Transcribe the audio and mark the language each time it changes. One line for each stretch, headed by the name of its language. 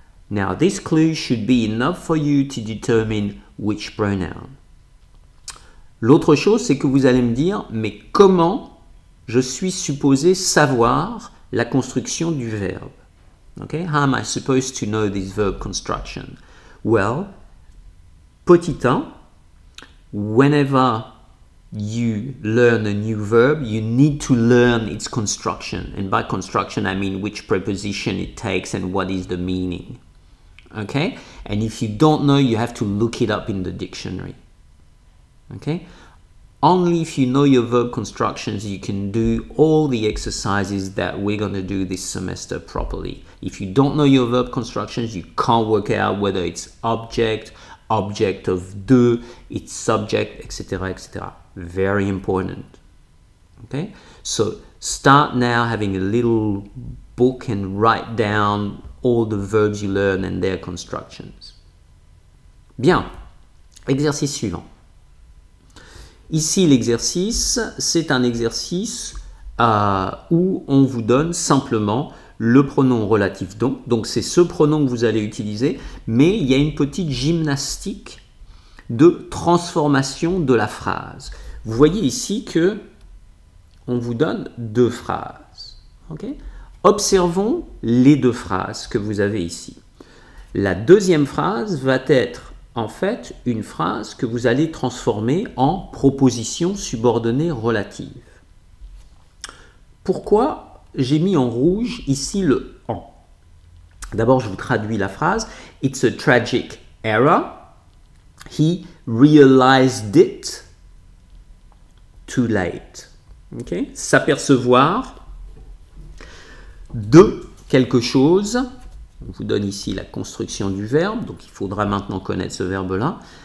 English: Now this clue should be enough for you to determine which pronoun.
French: L'autre chose, c'est que vous allez me dire, mais comment je suis supposé savoir la construction du verbe? Okay?
English: How am I supposed to know this verb construction? Well, petit 1, whenever you learn a new verb, you need to learn its construction. And by construction, I mean which preposition it takes and what is the meaning. Okay? And if you don't know, you have to look it up in the dictionary. Okay? Only if you know your verb constructions, you can do all the exercises that we're going to do this semester properly. If you don't know your verb constructions, you can't work out whether it's object, object of de, its subject, etc., etc. Very important. Okay? So start now having a little book and write down all the verbs you learn and their constructions.
French: Bien. Exercice suivant. Ici, l'exercice, c'est un exercice où on vous donne simplement le pronom relatif donc. Donc, c'est ce pronom que vous allez utiliser, mais il y a une petite gymnastique de transformation de la phrase. Vous voyez ici que on vous donne deux phrases. Okay? Observons les deux phrases que vous avez ici. La deuxième phrase va être en fait une phrase que vous allez transformer en proposition subordonnée relative. Pourquoi j'ai mis en rouge ici le « en ». D'abord, je vous traduis la phrase.
English: « It's a tragic error. He realized it too late. » Okay?
French: S'apercevoir de quelque chose. On vous donne ici la construction du verbe, donc il faudra maintenant connaître ce verbe-là.